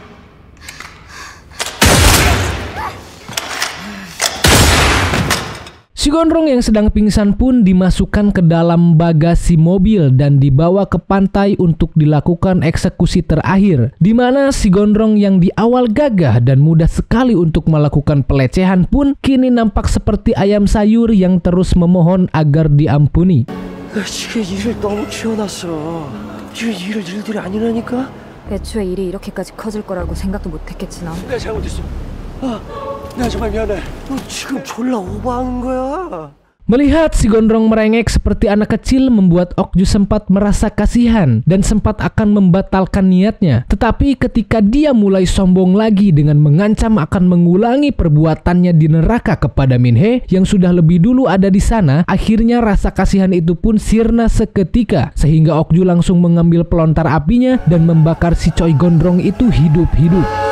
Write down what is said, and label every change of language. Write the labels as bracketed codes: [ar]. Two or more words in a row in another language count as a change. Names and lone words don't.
[id] Si Gondrong yang sedang pingsan pun dimasukkan ke dalam bagasi mobil dan dibawa ke pantai untuk dilakukan eksekusi terakhir. Di mana si Gondrong yang di awal gagah dan mudah sekali untuk melakukan pelecehan pun kini nampak seperti ayam sayur yang terus memohon agar diampuni. [ko] 지금 일을 너무 키워놨어. 지금 일들이 아니라니까. 애초에 일이 이렇게까지 커질 거라고 생각도 못했겠지 너. 내가 잘못했어. 나 정말 미안해. 너 지금 졸라 오버하는 거야. [id] Melihat si Gondrong merengek seperti anak kecil membuat Okju sempat merasa kasihan dan sempat akan membatalkan niatnya. Tetapi ketika dia mulai sombong lagi dengan mengancam akan mengulangi perbuatannya di neraka kepada Min-hee yang sudah lebih dulu ada di sana, akhirnya rasa kasihan itu pun sirna seketika sehingga Okju langsung mengambil pelontar apinya dan membakar si Choi Gondrong itu hidup-hidup.